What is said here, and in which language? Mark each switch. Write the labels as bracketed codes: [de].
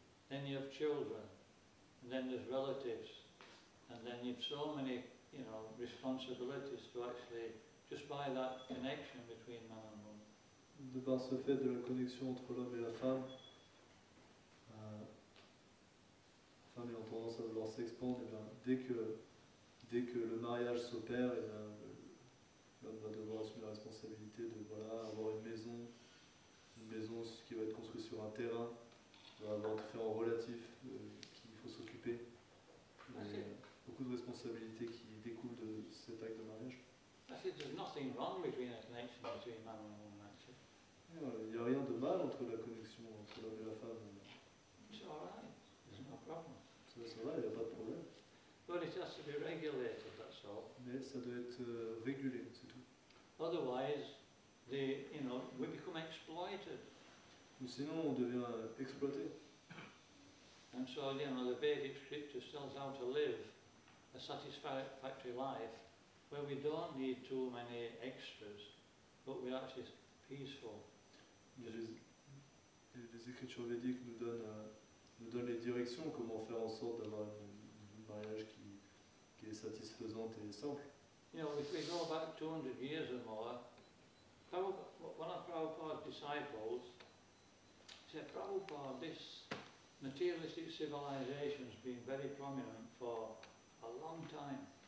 [en] Then you have children, and then there's relatives, and then you've so many, you know, responsibilities to actually just by that connection between man and woman. [fr] De par ce fait de la connexion entre l'homme et la femme ayant tendance à vouloir s'expandre, et bien, dès que le mariage s'opère, et bien, l'homme va devoir assumer la responsabilité de avoir une maison qui va être construite sur un terrain, il va avoir différents relatifs qu'il faut s'occuper. Beaucoup de responsabilités qui découlent de cet acte de mariage. [en] I said there's nothing wrong between a connection between man and woman actually. [fr] Il n'y a rien de mal entre la connexion entre l'homme et la femme. [en] It's all right. There's no problem. [fr] Ça va, il n'y a pas de problème. [en] But it has to be regulated, that's all. [fr] Mais ça doit être régulé, c'est tout. [en] Otherwise, you know, we become exploited. [fr] Ou sinon, on devient exploité. [en] And so, you know, the Vedic scripture tells how to live a satisfactory life where we don't need too many extras, but we're actually peaceful. [fr] Les écritures védiques nous donnent les directions, comment faire en sorte d'avoir un mariage qui est satisfaisante et simple. [en] You know, if we go back 200 years or more, one of Prabhupada's disciples said, Prabhupada, this materialistic civilization has been very prominent for a long time.